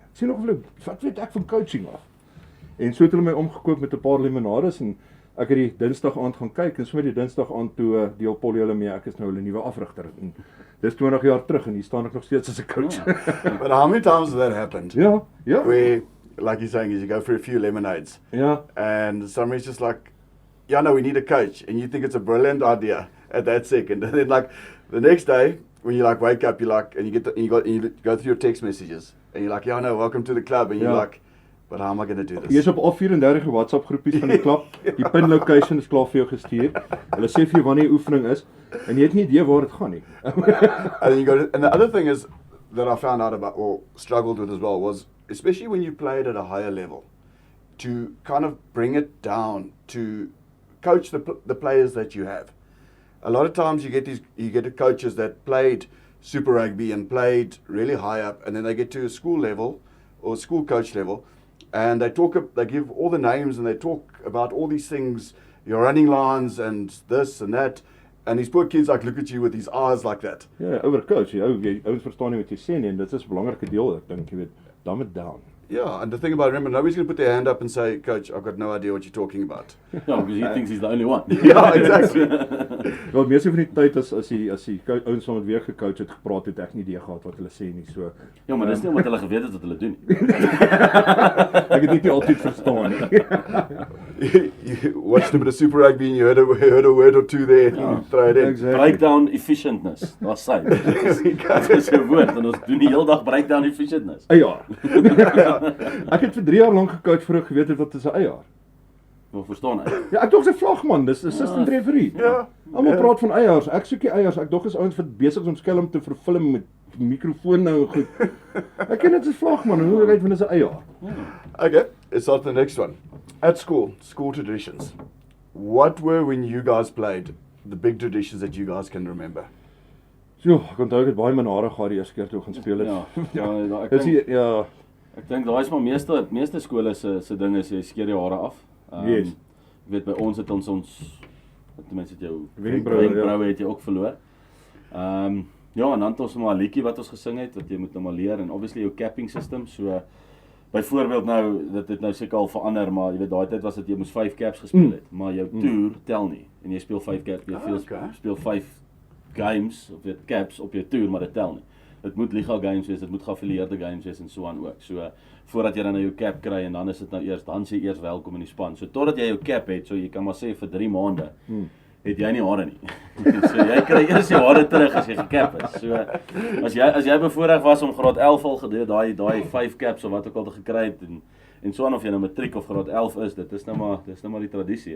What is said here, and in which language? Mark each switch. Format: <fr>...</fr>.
<af>Ek sê nog hulle, wat weet ek van coaching af? En so het hulle my omgekoop met 'n paar limonades en ek het die Dinsdag aand gaan kyk en so met die Dinsdag aand toe deel Polly hulle mee, ek is nou hulle nuwe afrigter. En dis 20 jaar terug en hier staan ek nog steeds as 'n coach.</af> <en>But how many times has that happened?</en> <af>Ja.</af> <en>Where, like you're saying, is you go for a few lemonades.</en> <af>Ja.</af> <en>And somebody's just like, yeah, no, we need a coach. And you think it's a brilliant idea at that second. And then like the next day, when you like wake up, you like, and you go through your text messages. And you're like, yeah, no, welcome to the club. And you're like, but how am I going to do this?</en> <af>Jy's op al 34 WhatsApp groepies van die klub. Die pin location is klaar vir jou gestuur. Hulle sê vir jou wanneer die oefening is en jy het nie idee waar dit gaan nie.</af> <en>And the other thing is that I found out about or struggled with as well was especially when you played at a higher level to kind of bring it down to coach the players that you have. A lot of times you get coaches that played Super Rugby and played really high up, and then they get to a school level or school coach level, and they give all the names and they talk about all these things, your running lines and this and that, and these poor kids like look at you with these eyes like that.</en> <af>Ja, overcoach, jy ouens verstaan nie wat jy sê nie en dit is 'n belangrike deel, ek dink jy weet,</af> <en>dumb it down. Yeah, and the thing about, remember, nobody's going to put their hand up and say, Coach, I've got no idea what you're talking about. Ja, because he thinks he's the only one. Yeah, exactly.</en> <af>Wel, meeste van die tyd as die ouens wat weer gecoach het gepraat het, ek nie idee gehad wat hulle sê nie, so. Ja, maar dis nie omdat hulle geweet het wat hulle doen nie. Ek het dit nie altyd verstaan nie.</af> <en>You watched a bit of Super Rugby and you heard a word or two there and you throw it in. Exactly.</en> <af>Breakdown efficientness, daar's sy. Dit is 'n woord en ons doen die hele dag breakdown efficientness. Eier. Ek het vir 3 jaar lank gecoach voor ek geweet het wat is 'n eier. Wil verstaan hy? Ja, ek dog 'n vlagman, dis assistant referee. Ja. Almal praat van eiers. Ek soek die eiers. Ek dog is ouens wat besig is om skelm te verfilm met mikrofoon nou en goed. Ek ken dit as vlagman, hoe weet van dis 'n eier?</af> <en>Okay, let's start the next one. At school traditions. What were, when you guys played, the big traditions that you guys can remember?</en> <af>So, ek onthou ek het baie min hare gehad die eerste keer toe gaan speel het. Ja, ek ek dink daai is maar meeste skole se ding is jy skeer jou hare af.</af> <en>Yes.</en> <af>Ek weet by ons het ons ten minste jou wenkbroue het jy ook verloor. Ja, en dan het ons maar 'n liedjie wat ons gesing het wat jy moet nou maar leer en obviously jou capping system, so byvoorbeeld nou dit het nou seker al verander, maar jy weet daai tyd was dit jy moes 5 caps gespeel het, maar jou toer tel nie en jy speel 5 caps, jy speel 5 games of weet caps op jou toer, maar dit tel nie. Dit moet legal games wees, dit moet geaffilieerde games wees en so aan ook. So voordat jy dan nou jou cap kry en dan is dit nou dan sê jy eers welkom in die span. So totdat jy jou cap het, so jy kan maar sê vir 3 maande het jy nie hare nie. So jy kry eers jou hare terug as jy gekap is. So as jy bevoorreg was om graad 11 al gedoen, daai 5 caps of wat ook al te gekry het en so aan of jy nou matriek of graad 11 is, dit is nou maar die tradisie.</af>